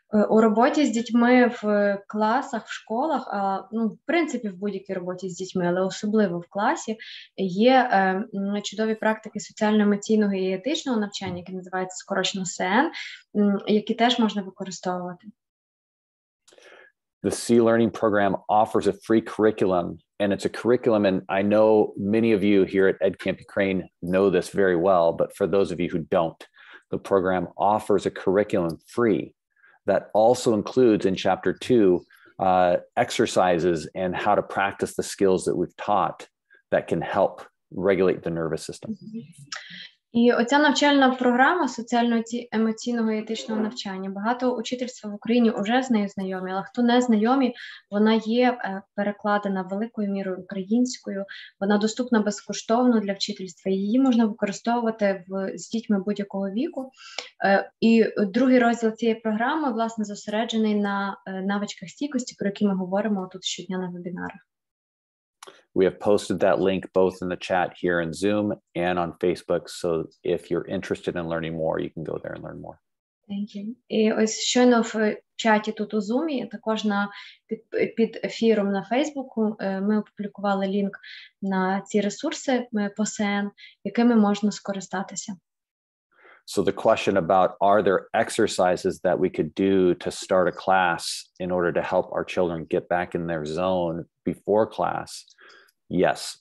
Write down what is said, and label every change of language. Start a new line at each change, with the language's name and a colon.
Ukrainian: У роботі з дітьми в класах, в школах, в принципі, в будь-якій роботі з дітьми, але особливо в класі, є чудові практики соціально-емоційного і етичного навчання, які називаються скорочено СЕЕН, які теж можна використовувати.
English: The C-Learning program offers a free curriculum, and it's a curriculum, and I know many of you here at EdCamp Ukraine know this very well, but for those of you who don't, the program offers a curriculum free that also includes in Chapter 2 exercises and how to practice the skills that we've taught that can help regulate the nervous system.
Ukrainian: І оця навчальна програма соціально-емоційного і етичного навчання, багато учительства в Україні вже з нею знайомі, але хто не знайомі, вона є перекладена великою мірою українською, вона доступна безкоштовно для вчительства, її можна використовувати з дітьми будь-якого віку. І другий розділ цієї програми, власне, зосереджений на навичках стійкості, про які ми говоримо тут щодня на вебінарах.
English: We have posted that link both in the chat here in Zoom and on Facebook. So if you're interested in learning more, you can go there and learn more. Thank you.
Ukrainian: І ось щойно в чаті тут у Zoom, також під ефіром на Фейсбуку ми опублікували лінк на ці ресурси по СЕЕН, якими можна скористатися.
English: So the question about, are there exercises that we could do to start a class in order to help our children get back in their zone before class? Yes.